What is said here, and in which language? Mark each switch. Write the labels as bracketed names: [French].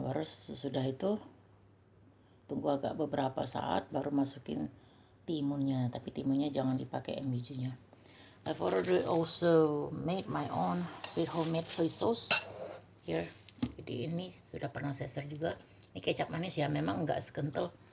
[Indonesian] Baru sesudah itu tunggu agak beberapa saat, baru masukin timunnya, tapi timunnya jangan dipakai yang bijinya. [English] I've already also made my own sweet homemade soy sauce here. [Indonesian] Jadi ini sudah pernah saya share juga. Ini kecap manis ya, memang nggak sekental.